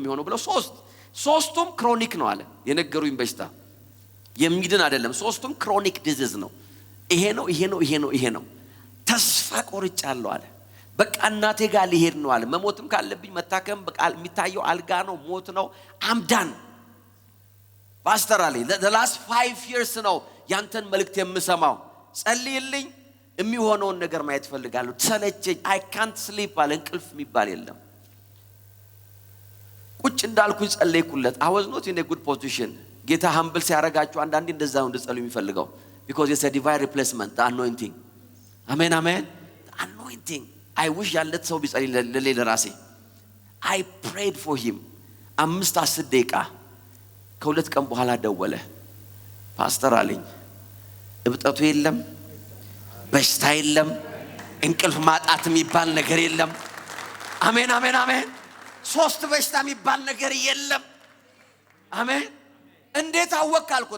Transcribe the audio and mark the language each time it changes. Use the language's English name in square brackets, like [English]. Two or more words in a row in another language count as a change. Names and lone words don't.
[Amharic] የሚሆነው ብለው 3ቱም ክሮኒክ ነው አለ የነገሩኝ በሽታ የሚድን አይደለም 3ቱም [English] chronic disease [Amharic] ነው ይሄ ነው ተስፋ ቆርጫለሁ አለ በቃ እናቴ ጋር ሊሄድ ነው አለ መሞትም ካለብኝ መታከም በቃ የሚታየው አልጋ ነው ሞት ነው አምዳን ፓስተር አለ [English] the last 5 years [Amharic] ነው ያንተን መልእክት የምሰማው ጸልይልኝ የሚሆነውን ነገር ማየት ፈልጋለሁ ተሰለቸኝ [English] I can't sleep [Amharic] አለ እንቅልፍ የሚባል የለም ቁጭ እንዳልኩኝ ጸለይኩለት [English] I was not in a good position [Amharic] ጌታ humble ሲያረጋችሁ አንዳንዴ እንደዛ ነው እንድጸልዩ የሚፈልገው [English] because it's a divine replacement the anointing amen amen the anointing I wish [Amharic] ያለት ሰው ቢጸልይ ለራሴ [English] I prayed for him [Amharic] 5-10 ደቂቃ ከሁለት ቀን በኋላ ደወለ ፓስተር አለኝ እብጠቱ የለም በሽታ የለም እንቅልፍ ማጣት የሚባል ነገር የለም አሜን አሜን አሜን 3 በሽታ የሚባል ነገር የለም አሜን እንዴት አወቅ አልኩት